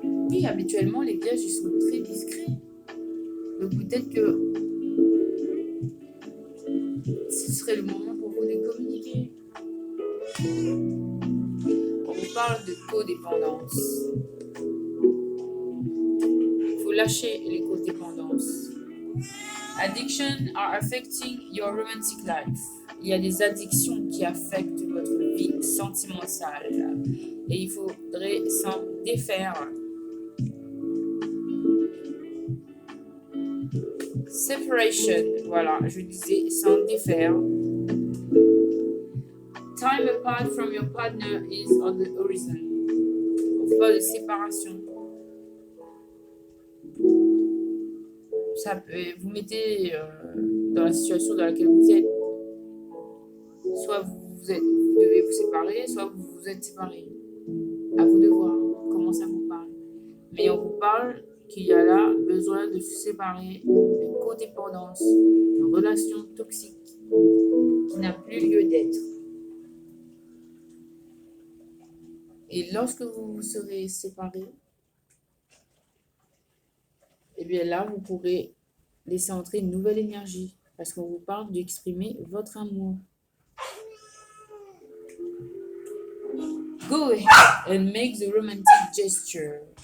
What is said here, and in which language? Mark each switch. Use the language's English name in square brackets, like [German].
[French] Oui, habituellement, les vierges, ils sont très discrets. Donc, peut-être que ce serait le moment pour vous de communiquer. On vous parle de codépendance. Il faut lâcher les codépendances. [English] Addiction are affecting your romantic life. [French] Il y a des addictions qui affectent votre vie sentimentale et il faudrait s'en défaire. Separation, voilà, je disais s'en défaire. [English] Time apart from your partner is on the horizon. [French] On parle de séparation. Ça peut, vous mettez dans la situation dans laquelle vous êtes. Soit vous devez vous séparer, soit vous vous êtes séparés. À vous de voir comment ça vous parle. Mais on vous parle qu'il y a là besoin de se séparer de codépendance, de relations toxiques qui n'a plus lieu d'être. Et lorsque vous vous serez séparés, et bien là, vous pourrez laisser entrer une nouvelle énergie parce qu'on vous parle d'exprimer votre amour. [English] Go ahead and make the romantic gesture.